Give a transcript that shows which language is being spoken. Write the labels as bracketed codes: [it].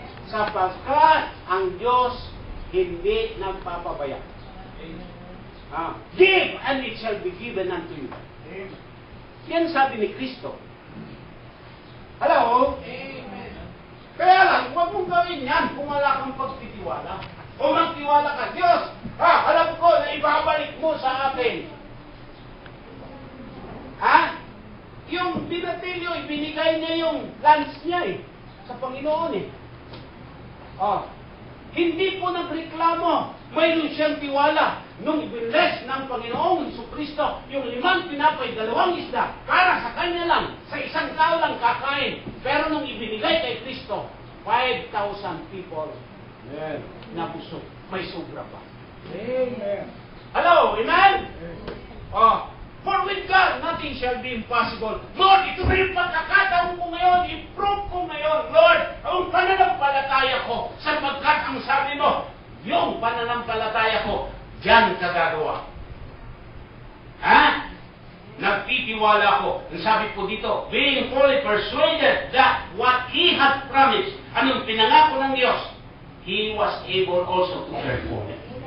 [tl] Sapagkat ang Diyos hindi nagpapabaya. [en] Give and it shall be given unto you. [tl] Yan sabi ni Kristo. Hello? Amen. Kaya lang, huwag mong gawin yan kung wala kang pagtitiwala. O magtiwala ka, Diyos, alam ko na ibabalik mo sa akin. Yung binatilyo, ibinigay niya yung lunch niya sa Panginoon Hindi po nagreklamo. Mayroon siyang tiwala. Nung ibinles ng Panginoong Kristo, yung 5 tinapay, 2 isda, para sa kanya lang, sa isang tao lang kakain. Pero nung ibinigay kay Kristo, 5,000 people na busog. May sobra pa. Amen. Hello? Amen? [en] For with God, nothing shall be impossible. [tl] Lord, ito na yung pagkakataon ko ngayon, i-prove ko ngayon, Lord, ang pananampalataya ko, sapagkat ang sabi mo, yung pananampalataya ko, diyan kagagawa. Nagtitiwala ko. Ang sabi po dito, [en] being fully persuaded that what He had promised, [tl] anong pinangako ng Diyos, [en] He was able also to perform it.